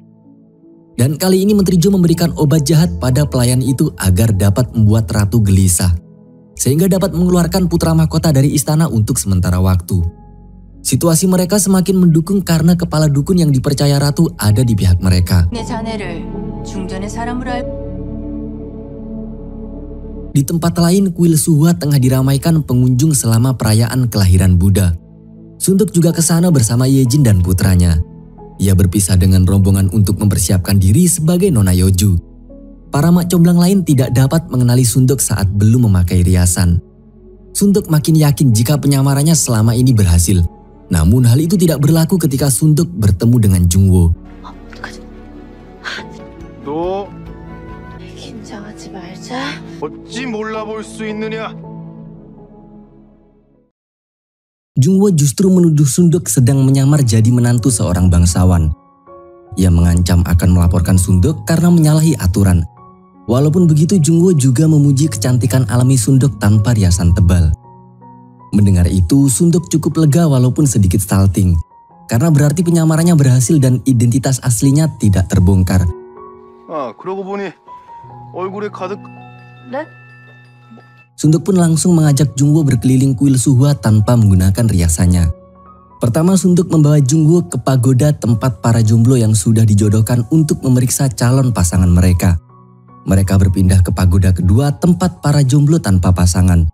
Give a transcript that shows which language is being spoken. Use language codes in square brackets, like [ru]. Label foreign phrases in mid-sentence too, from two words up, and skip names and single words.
[id] Dan kali ini Menteri Jo memberikan obat jahat pada pelayan itu agar dapat membuat ratu gelisah. Sehingga dapat mengeluarkan putra mahkota dari istana untuk sementara waktu. Situasi mereka semakin mendukung karena kepala dukun yang dipercaya ratu ada di pihak mereka. [ko] 내 자네를 중전의 사람으로 알고 [id] Di tempat lain, kuil Suhwa tengah diramaikan pengunjung selama perayaan kelahiran Buddha. Sunduk juga ke sana bersama Yejin dan putranya. Ia berpisah dengan rombongan untuk mempersiapkan diri sebagai Nona Yoju. Para mak comblang lain tidak dapat mengenali Sunduk saat belum memakai riasan. Sunduk makin yakin jika penyamarannya selama ini berhasil. Namun hal itu tidak berlaku ketika Sunduk bertemu dengan Jungwoo. [ko] 어떡하지? 너 긴장하지 말자. 어찌 몰라볼 수 있느냐? [id] Jungwoo justru menuduh Sunduk sedang menyamar jadi menantu seorang bangsawan. Ia mengancam akan melaporkan Sunduk karena menyalahi aturan. Walaupun begitu, Jungwoo juga memuji kecantikan alami Sunduk tanpa riasan tebal. Mendengar itu, Sunduk cukup lega walaupun sedikit salting. Karena berarti penyamarannya berhasil dan identitas aslinya tidak terbongkar. [ko] 아, 그러고 보니 얼굴에 가득... 네? [id] Sunduk pun langsung mengajak Jungwoo berkeliling kuil Suhwa tanpa menggunakan riasannya. Pertama, Sunduk membawa Jungwoo ke pagoda tempat para jomblo yang sudah dijodohkan untuk memeriksa calon pasangan mereka. Mereka berpindah ke pagoda kedua tempat para jomblo tanpa pasangan.